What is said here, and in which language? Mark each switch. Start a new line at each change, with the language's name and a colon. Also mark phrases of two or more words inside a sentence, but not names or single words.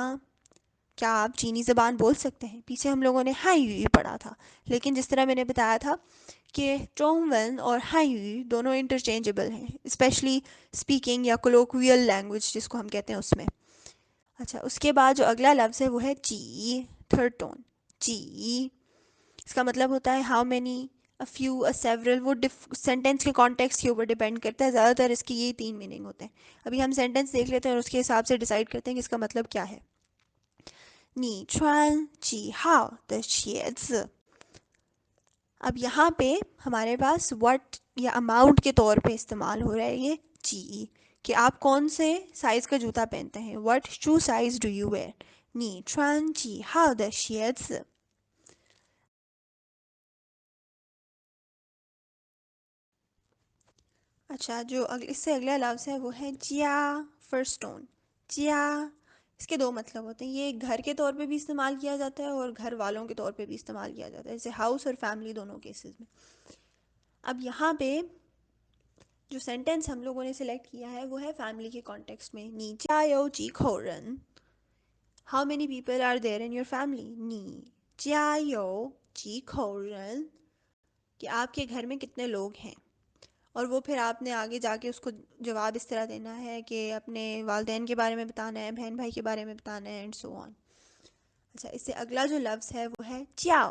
Hindi: क्या आप चीनी ज़बान बोल सकते हैं? पीछे हम लोगों ने हाई पढ़ा था, लेकिन जिस तरह मैंने बताया था कि जोंगवन और हाई दोनों इंटरचेंजेबल हैं,
English: specially speaking
Hindi: या
English: colloquial language
Hindi: जिसको हम कहते हैं उसमें। अच्छा, उसके बाद जो अगला लफ्ज़ है वो है जी। थर्ड टोन जी, इसका मतलब होता है
English: how many, a few, a several.
Hindi: वो सेंटेंस के कॉन्टेक्स्ट के ऊपर डिपेंड करता है। ज़्यादातर इसके यही 3 मीनिंग होते हैं। अभी हम सेंटेंस देख लेते हैं और उसके हिसाब से डिसाइड करते हैं कि इसका मतलब क्या है।
Chinese: 你穿几号的鞋子?
Hindi: अब यहाँ पे हमारे पास व्हाट या अमाउंट के तौर पे इस्तेमाल हो रहा है ये जी, कि आप कौन से साइज़ का जूता पहनते हैं।
English: What shoe size do you wear?
Chinese: 你穿几号的鞋子?
Hindi: अच्छा, जो इससे अगला लफ्ज़ है वो है जिया। फर्स्ट टोन जिया, इसके दो मतलब होते हैं। ये घर के तौर पे भी इस्तेमाल किया जाता है और घर वालों के तौर पे भी इस्तेमाल किया जाता है, जैसे हाउस और फैमिली दोनों केसेस में। अब यहाँ पे जो सेंटेंस हम लोगों ने सिलेक्ट किया है वो है फैमिली के कॉन्टेक्स्ट में।
Chinese: 你家有几口人,
English: How many people are there in your family?
Chinese: 你家有几口人,
Hindi: कि आपके घर में कितने लोग हैं। और वो फिर आपने आगे जाके उसको जवाब इस तरह देना है कि अपने वालदेन के बारे में बताना है, बहन भाई के बारे में बताना है,
English: and so on.
Hindi: अच्छा, इससे अगला जो लफ्ज़ है वो है च्याओ।